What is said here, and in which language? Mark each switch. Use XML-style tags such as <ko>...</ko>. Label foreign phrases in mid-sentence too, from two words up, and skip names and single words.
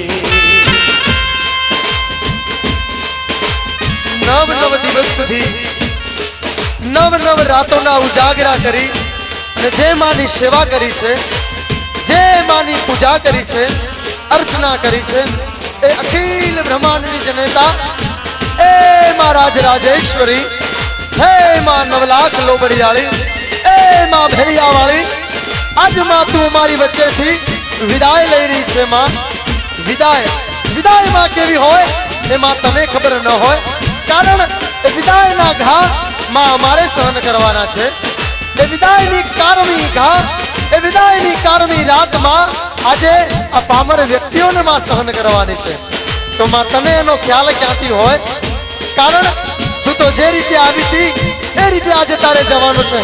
<gu>9 દિવસ સુધી 9 રાતો ઉજાગરા કરી જે માની સેવા કરી છે, જે માની પૂજા કરી છે, અર્ચના કરી છે, એ અખિલ બ્રહ્માંડની જનેતા એ માં રાજરાજેશ્વરી, હે માં 9 લાખ લોબડિયાળી, એ માં ભેડિયા વાળી, આજ માં તૂ મારી બચ્ચે થી વિદાય લે રહી છે। માં વિદાય વિદાય માં કેવી હોય એ માં તને ખબર ન હોય, કારણ એ વિદાય ના ઘા માં અમારે સહન કરવાના છે। એ વિદાય ની કારમી ઘા, એ વિદાય ની કારમી રાત માં આજે આ પામર વ્યક્તિઓ ને માં સહન કરવાની છે। તો માં તને એનો ખ્યાલ ક્યાંથી હોય, કારણ તૂ તો જે રીતે આવી થી એ રીતે આજે તારે જવાનો છે।</gu>